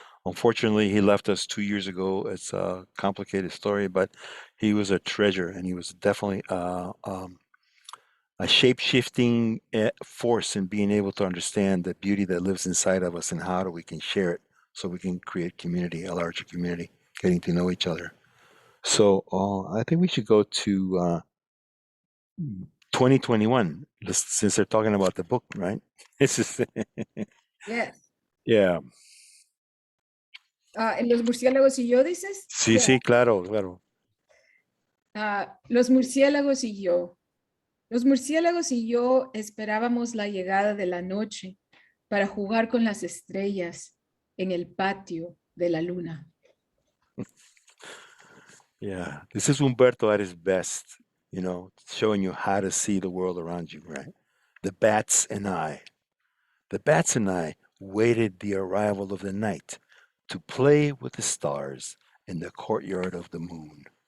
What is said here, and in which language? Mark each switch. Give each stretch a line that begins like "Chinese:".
English: Unfortunately, he left us 2 years ago. It's a complicated story, but he was a treasure, and he was definitely a shape-shifting force in being able to understand the beauty that lives inside of us and how we can share it so we can create community, a larger community, getting to know each other. So I think we should go to 2021, since they're talking about the book, right? It's just, Yes. yeah.
Spanish: En Los murciélagos y yo, dices. Sí,
English: Yeah.
Spanish: sí, claro, claro. Los murciélagos y yo. Los murciélagos y yo esperábamos la llegada de la noche para jugar con las estrellas en el patio de la luna.
English: Yeah, this is Humberto at his best, showing you how to see the world around you, right? The bats and I. The bats and I waited the arrival of the night to play with the stars in the courtyard of the moon.